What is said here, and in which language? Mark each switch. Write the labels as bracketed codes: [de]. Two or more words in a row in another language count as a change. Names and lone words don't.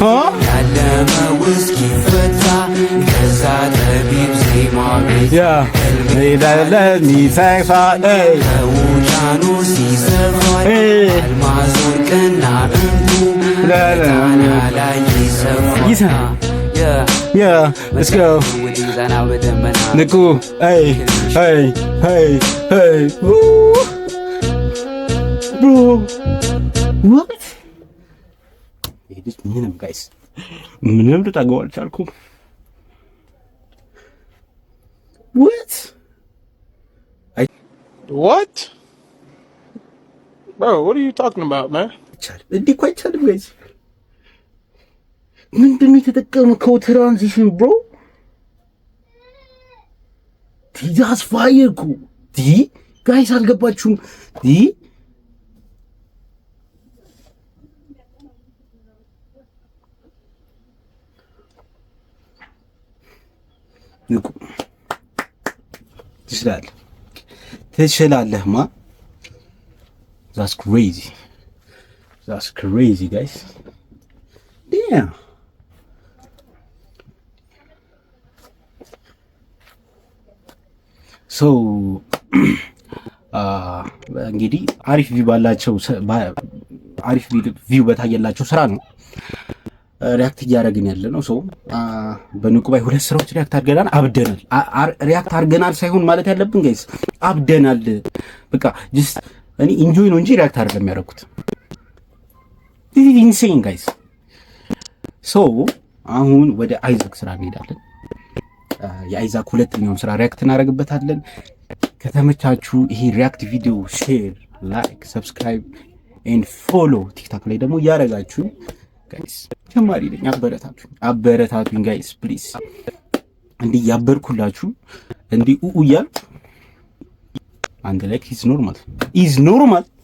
[am] ያለመ ውስኪ ፈታ ከዛ ጠቢብ ዜማ ቤት ህልሜ ካለት ይሰፋል ከውቅያኖስ ይሰፋል አልማዝ ወርቅና እንቁ በጣና ላይ ይሰፋል [en] let's go [am] ንቁ [en] bro what [am] ምንም ጋይስ ምንም ልጠገው አልቻልኩም [en] what bro what are you talking about man [am] እንዲህ እኮ አይቻልም ጋይስ ምንድን ነው የተጠቀምከው ትራንዚሽን ብሮ ዲዛስ ፋየር እኮ ጋይስ አልገባችሁም ንቁ ትችላለህማ that's [en] crazy guys damn so [am] እንግዲህ አሪፍ ቪው በታየላቸው ስራ ነው ሪያክት እያደረግን ያለ ነው ሰው በንቁ ባይ ሁለት ስራዎች ሪያክት አድርገናል አብደናል ሪያክት አድርገናል ሳይሆን ማለት ያለብን ጋይስ አብደናል በቃ ጀስት እኔ ኢንጆይ ነው እንጂ ሪያክት አይደለም ያደረኩት [en] this is insane guys so [am] አሁን ወደ አይዛክ ስራ እንሄዳለን የአይዛክ ሁለተኛውን ስራ ሪያክት እናደርግበታለን ከተመቻችሁ ይሄ ሪያክት ቪዲዮ [en] share like subscribe and follow [am] ቲክቶክ ላይ ደግሞ ያረጋችሁ ጋይስ ጀማሪ ነኝ አበረታቱኝ ጋይስ ፕሊዝ እንዲህ ያበርኩላችሁ እንዲህ እያልኩ አንድ [en] like is normal።